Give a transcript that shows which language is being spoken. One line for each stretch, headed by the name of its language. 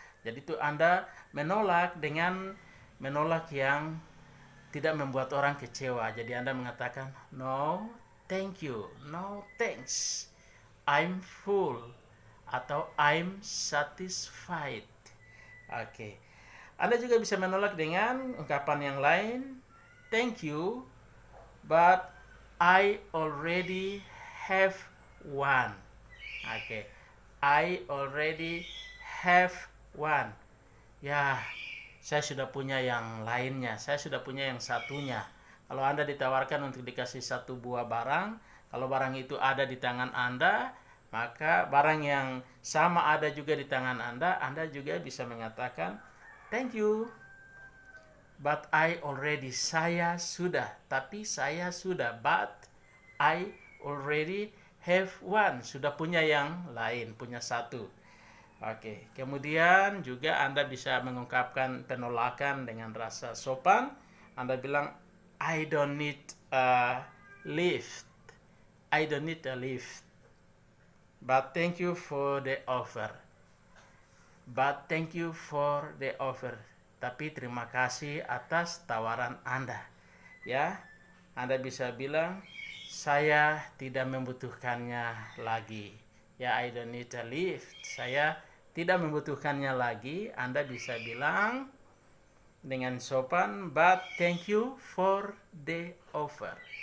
Indonesian: Jadi itu Anda menolak dengan menolak yang tidak membuat orang kecewa. Jadi Anda mengatakan
English: no, thank you. No, thanks. I'm full
Indonesian: atau
English: I'm satisfied. Oke.
Indonesian: Anda juga bisa menolak dengan ungkapan yang lain.
English: Thank you, but I already have one. Oke. I already have one.
Indonesian: Ya, saya sudah punya yang lainnya. Saya sudah punya yang satunya. Kalau Anda ditawarkan untuk dikasih satu buah barang, kalau barang itu ada di tangan Anda, maka barang yang sama ada juga di tangan Anda juga bisa mengatakan,
English: thank you, but I already,
Indonesian: saya sudah,
English: but I already have one,
Indonesian: sudah punya yang lain, punya satu. Oke, kemudian juga Anda bisa mengungkapkan penolakan dengan rasa sopan. Anda bilang,
English: I don't need a lift. I don't need a lift. But thank you for the offer. But thank you for the offer.
Indonesian: Tapi terima kasih atas tawaran Anda. Ya, Anda bisa bilang, saya tidak membutuhkannya lagi.
English: Ya, I don't need a lift.
Indonesian: Saya tidak membutuhkannya lagi. Anda bisa bilang dengan sopan,
English: but thank you for the offer.